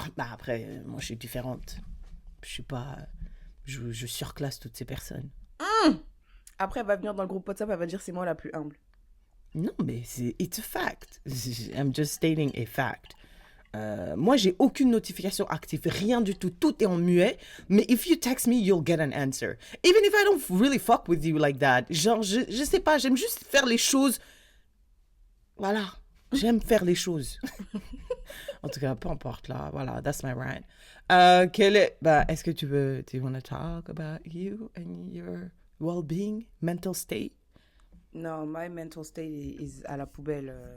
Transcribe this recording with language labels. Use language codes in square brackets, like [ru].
[fr] Bah après, moi, je suis différente. Je suis pas... Je surclasse toutes ces personnes. Après, elle va venir dans le groupe WhatsApp, elle va dire c'est moi la plus humble. Non, mais [en] it's a fact. I'm just stating a fact. [fr] Moi, j'ai aucune notification active, rien du tout. Tout est en muet. [en] Mais if you text me, you'll get an answer. Even if I don't really fuck with you like that. [fr] Genre, je sais pas, j'aime juste faire les choses. Voilà. J'aime faire les choses. En tout cas, peu importe là. Voilà, [en] that's my rant. [fr] Est-ce que tu veux... [en] Do you want to talk about you and your well-being, mental state? Non, my mental state is [fr] à la poubelle.